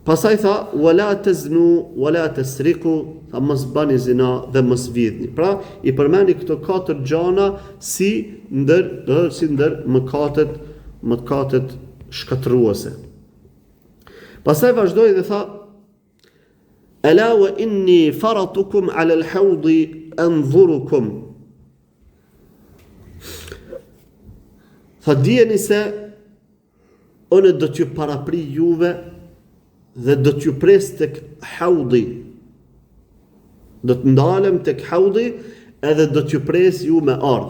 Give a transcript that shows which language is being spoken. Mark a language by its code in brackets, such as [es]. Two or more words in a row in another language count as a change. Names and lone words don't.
[sq] Pastaj tha [ar] ولا تزنوا ولا تسرقوا, [sq] tha mos bani zina dhe mos vjedhni. Pra i përmendi këto 4 gjana si ndër mëkatet shkatërruese. Pastaj vazhdoi dhe tha [ar] ألا وإني فرطكم على الحوض أنظركم. [sq] Tha dijeni se unë do t'ju parapri juve dhe do t'ju pres tek haudi. Do të ndalem tek haudi edhe do t'ju pres ju me ardh.